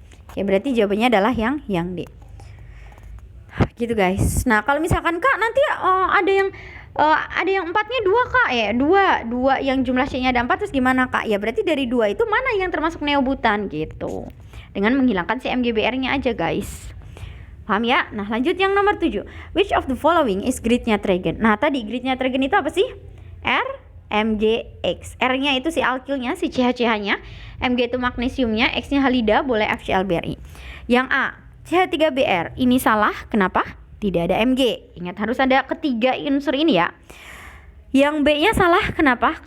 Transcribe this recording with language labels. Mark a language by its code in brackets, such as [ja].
[id] Oke, berarti jawabannya adalah yang D. Gitu guys. Nah, kalau misalkan Kak nanti ada yang 4-nya 2 Kak ya. 2 yang jumlah C-nya ada 4, terus gimana Kak? Ya berarti dari 2 itu mana yang termasuk neobutan gitu. Dengan menghilangkan si MgBr-nya aja guys. Paham ya? Nah, lanjut yang nomor 7. [en] Which of the following is Grignard-Reagan? [id] Nah, tadi Grignard-Reagan itu apa sih? R MgX. R-nya itu si alkilnya, si CH-CH-nya. Mg itu magnesiumnya, X-nya halida, boleh FCl-BrI. Yang A, CH3Br. Ini salah, kenapa? Tidak ada Mg. Ingat harus ada ketiga unsur ini ya. Yang B-nya salah, kenapa?